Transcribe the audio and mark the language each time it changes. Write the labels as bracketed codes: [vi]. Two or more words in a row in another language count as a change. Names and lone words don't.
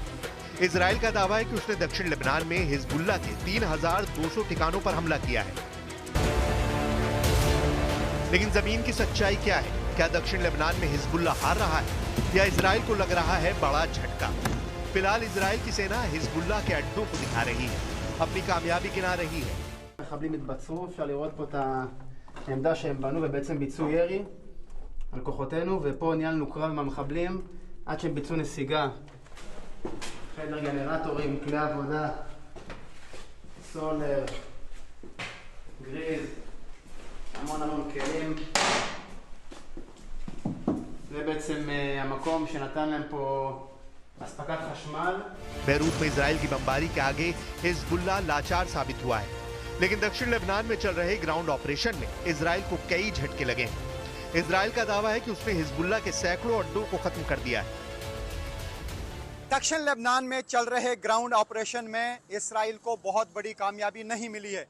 [hi] इजराइल का दावा है कि उसने दक्षिण लेबनान में हिजबुल्लाह के 3200 ठिकानों पर हमला किया है। लेकिन जमीन की सच्चाई क्या है? क्या दक्षिण लेबनान में हिजबुल्लाह हार रहा है या इजराइल को लग रहा है बड़ा झटका? फिलहाल इजराइल की सेना हिजबुल्लाह के अड्डों को दिखा रही है, अपनी कामयाबी गिना रही है। [he] מחבלים התבצרו, אפשר לראות פה את העמדה שהם בנו ובעצם ביצעו ירי על כוחותינו, ופה ניהלנו קרב עם המחבלים עד שהם ביצעו נסיגה. חדר גנרטורים, כלי עבודה, סולר, גריז, המון כלים. זה בעצם המקום שנתן להם פה अस्पताल खशमाल। [hi] बेरूत में इजराइल की बमबारी के आगे हिजबुल्लाह लाचार साबित हुआ है, लेकिन दक्षिण लेबनान में चल रहे [en] ground operation [hi] में इजराइल को कई झटके लगे हैं। इजराइल का दावा है कि उसने हिजबुल्लाह के सैकड़ों अड्डों को खत्म कर दिया है। दक्षिण लेबनान में चल रहे [en] ground operation [hi] में इजराइल को बहुत बड़ी कामयाबी नहीं मिली है।